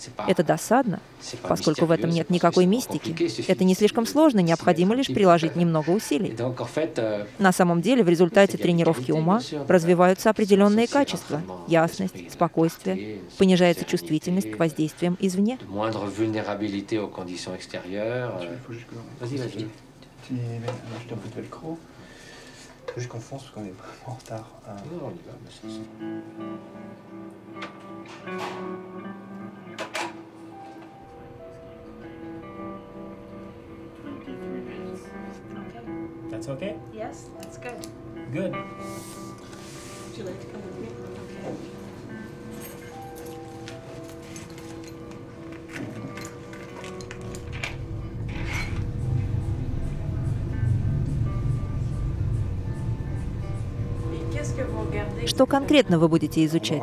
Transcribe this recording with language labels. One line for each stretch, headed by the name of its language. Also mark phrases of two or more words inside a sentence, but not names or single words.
Russian: Это досадно, поскольку в этом нет никакой мистики. Это не слишком сложно, необходимо лишь приложить немного усилий. На самом деле, в результате тренировки ума развиваются определенные качества: ясность, спокойствие, понижается чувствительность к воздействиям извне.
French: Juste qu'on fonce parce qu'on est vraiment en retard. Non, on y va, mais c'est...
English: That's okay? Yes, that's good. Good. Would you like to come with me? Okay.
Russian: Что конкретно вы будете изучать?